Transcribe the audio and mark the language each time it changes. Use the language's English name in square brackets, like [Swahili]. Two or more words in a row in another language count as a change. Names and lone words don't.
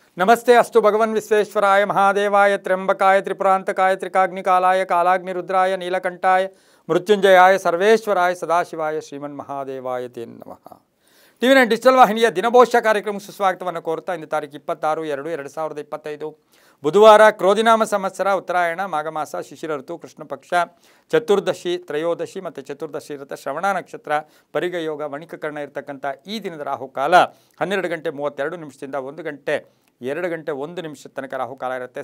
[Sanskrit] नमस्ते अस्तु भगवन् विश्वेश्वराय महादेवाय त्र्यंबकाय त्रिपुरांतकाय त्रिकाग्निकालाय कालाग्निरुद्राय नीलकंठाय मृत्युंजयाय सर्वेश्वराय सदाशिवाय श्रीमन् महादेवाय ते नमः। [Kannada] ಟಿವಿ9 ಡಿಜಿಟಲ್ ವಾಹಿನಿಯ ದಿನಭೋಷ್ಯ ಕಾರ್ಯಕ್ರಮಕ್ಕೆ ಸುಸ್ವಾಗತವನ್ನು ಕೋರುತ್ತಾ ಇಂದು ತಾರೀಕು 26/2/2025 ಬುಧವಾರ ಕ್ರೋಧಿನಾಮ ಸಂವತ್ಸರ ಉತ್ತರಾಯಣ ಮಾಘಮಾಸ ಶಿಶಿರ ಋತು ಕೃಷ್ಣ ಪಕ್ಷ ಚತುರ್ದಶಿ ತ್ರಯೋದಶಿ ಮತ್ತು ಚತುರ್ದಶಿ ಇರುತ್ತೆ ಶ್ರವಣ ನಕ್ಷತ್ರ ಪರಿಗ ಯೋಗ ವಣಿಕಕರ್ಣ ಇರತಕ್ಕಂಥ ಈ ದಿನದ ರಾಹುಕಾಲ 12:32 1 ಗಂಟೆ 2 ಗಂಟೆ 1 ನಿಮಿಷದ ತನಕ ರಾಹುಕಾಲ ಇರುತ್ತೆ.